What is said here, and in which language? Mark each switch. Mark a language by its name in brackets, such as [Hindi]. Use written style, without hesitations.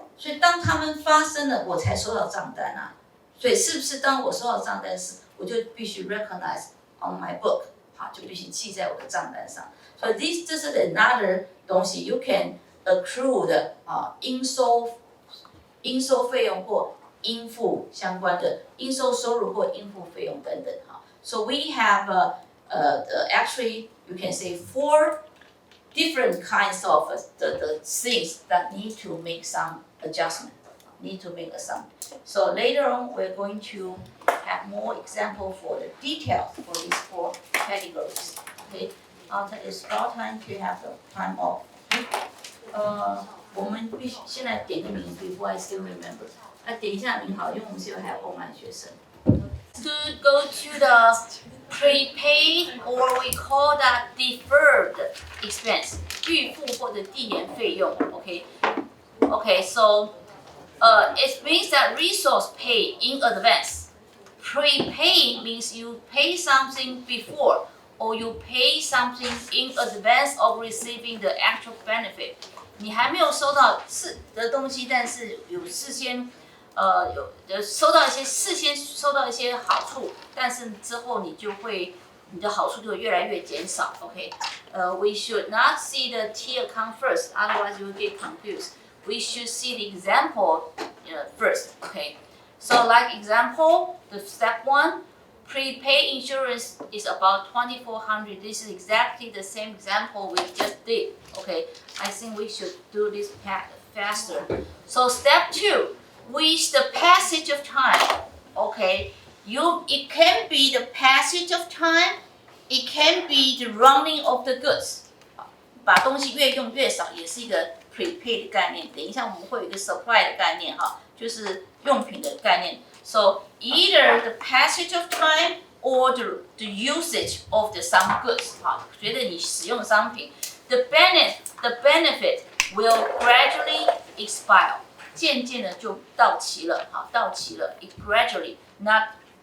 [Chinese] 所以当他们发生了，我才收到账单啊。所以是不是当我收到账单时，我就必须 [English] recognize on my book， [Chinese] 好，就必须记在我的账单上。所以这是 another 东西 ， [English] you can accrue [Chinese] 的应收费用或应付相关的应收收入或应付费用等等哈。 [English] So we have actually you can say 4 different kinds of the things that need to make some adjustment, need to make a sum. So later on, we're going to have more example for the details for these 4 categories. Okay, it's about time to have the time off. [Chinese] 我们必须现在点个名 ， [English] before I still remember. [Chinese] 点一下名好，因为我们现在还有online学生。 [English] To go to the prepaid or we call that deferred expense, [Chinese] 预付或者递延费用 [English] Okay, so it means that resource pay in advance. Prepay means you pay something before or you pay something in advance of receiving the actual benefit. [Chinese] 你还没有收到的东西，但是有事先收到一些好处，但是之后你的好处就会越来越减少。 [English] We should not see the T account first, otherwise you will get confused. We should see the example first. So like example, the step 1, prepaid insurance is about $2,400. This is exactly the same example we just did. I think we should do this faster. So step 2, with the passage of time. It can be the passage of time. It can be the running of the goods. [Chinese] 把东西越用越少，也是一个 prepaid 的概念。等一下我们会有一个 supply 的概念就是用品的概念。 [English] So either the passage of time or the usage of some goods [Chinese] 随着你使用商品 [English] the benefit will gradually expire [Chinese] 渐渐的就到期了 [English] it gradually not